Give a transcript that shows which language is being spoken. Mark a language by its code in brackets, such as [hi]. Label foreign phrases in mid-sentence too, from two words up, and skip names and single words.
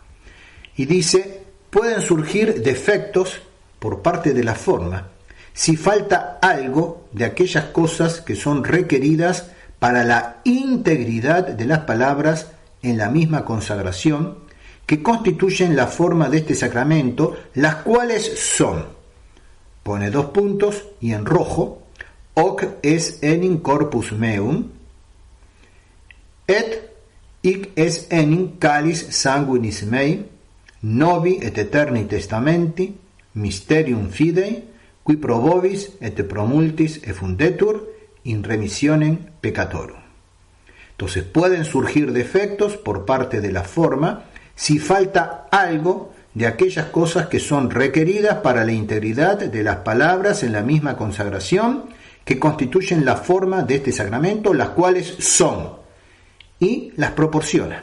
[es] Y dice, pueden surgir defectos por parte de la forma si falta algo de aquellas cosas que son requeridas para la integridad de las palabras en la misma consagración, que constituyen la forma de este sacramento, las cuales son, pone 2 puntos y en rojo, [la] hoc es enim corpus meum, et hic es enim calis sanguinis mei, novi et eterni testamenti, mysterium fidei, qui pro vobis et pro multis effundetur in remissionem peccatorum. [es] Entonces pueden surgir defectos por parte de la forma si falta algo de aquellas cosas que son requeridas para la integridad de las palabras en la misma consagración, que constituyen la forma de este sacramento, las cuales son, y las proporciona.